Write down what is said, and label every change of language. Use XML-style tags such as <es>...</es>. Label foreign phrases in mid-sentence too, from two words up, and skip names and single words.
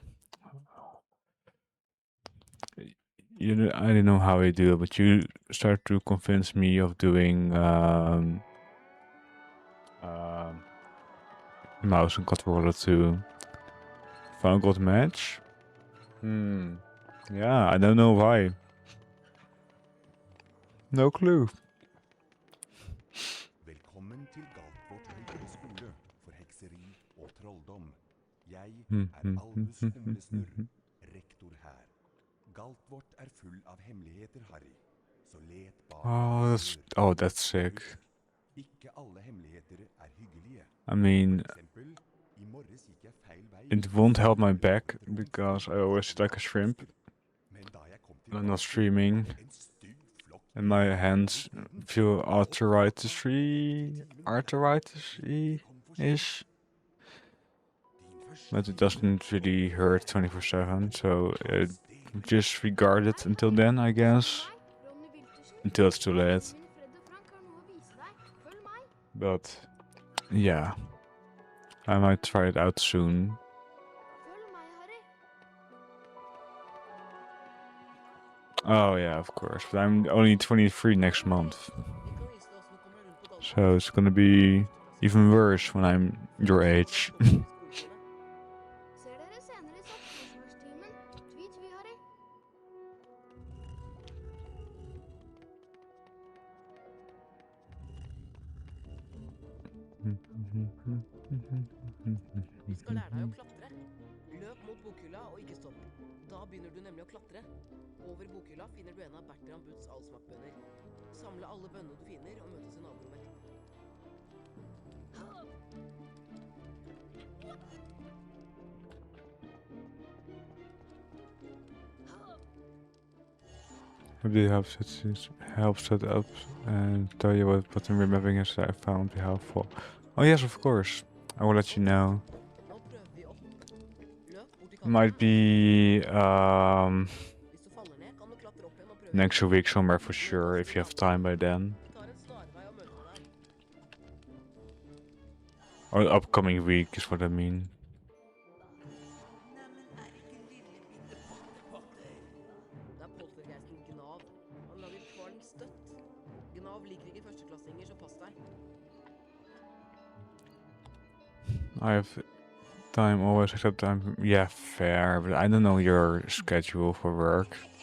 <en>You know, I don't know how I do it, but you start to convince me of doing mouse and controller too. Final God match? Yeah, I don't know why. No clue.</en> <no>Velkommen til Galtvort høyere skole for hekseri og trolldom. Jeg Hmm, er hmm, Albus hmm, hmm, Humlesnurr, hmm. rektor her. Galtvort er full av hemmeligheter, Harry. Så let bak</no> <en>That's sick.</en> <no>Husk, ikke alle hemmeligheter er hyggelige.</no> <en>I mean,</en> <no>For eksempel, i morges gikk jeg feil vei.</no> <en>it won't help my back because I always sit like a shrimp</en> <no>Men da jeg kom</no> <en>when I'm not</en> <no>tilbake,</no> <en>streaming,</en> <no>en stygg flokk</no> <en>and my hands feel arthritis-ish. But it doesn't really hurt 24/7, so just regard it until then, I guess. Until it's too late. But yeah, I might try it out soon. Oh yeah, of course. But I'm only 23 next month, so it's gonna be even worse when I'm your age.</en> <no>Ser dere senere i satsforsvarstimen. Tvi, tvi, Harry. Du skal lære deg å klatre. Løp mot bokhylla og ikke stopp. Da begynner du nemlig å klatre. Over bokhylla finner du en av Bertram Butts allsmakkbønner. Samle alle bønnene du finner og møtes i naborommet.</no> <en>Maybe help set up and tell you what button remapping is that I found be helpful. Oh yes, of course. I will let you know.</en> <no>Nå prøver vi å hoppe. Løp bort til</no> <en>Might</en> <no>kanten.</no> <en>be</en> <no>Hvis du faller ned, kan du klatre opp igjen og prøve.</no> <en>next week somewhere for sure if you have time by then.</en> <no>Vi tar en snarvei og møter deg der.</no> <en>Or upcoming week is what I mean.</en> <no>Det er poltergeisten Gnav. Han lager kvalm støtt. Gnav liker ikke førsteklassinger, så pass deg.</no> <en>I have time always except I'm fair, but I don't know your schedule for work.</en>